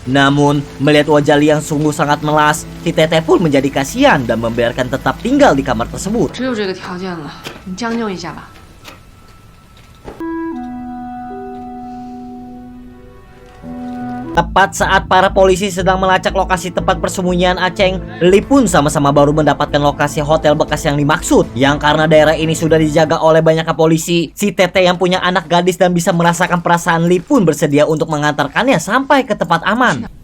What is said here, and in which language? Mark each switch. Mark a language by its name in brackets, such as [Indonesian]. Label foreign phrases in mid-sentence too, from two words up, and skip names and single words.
[Indonesian] Namun, melihat wajah Lee yang sungguh sangat melas, si Tete pun menjadi kasihan dan membiarkan tetap tinggal di kamar tersebut. [Chinese] 只有这个条件了，你将就一下吧。 [Indonesian] Tepat saat para polisi sedang melacak lokasi tempat persembunyian Aceng, Lee pun sama-sama baru mendapatkan lokasi hotel bekas yang dimaksud. Yang karena daerah ini sudah dijaga oleh banyak polisi, si Tete yang punya anak gadis dan bisa merasakan perasaan Lee pun bersedia untuk mengantarkannya sampai ke tempat aman.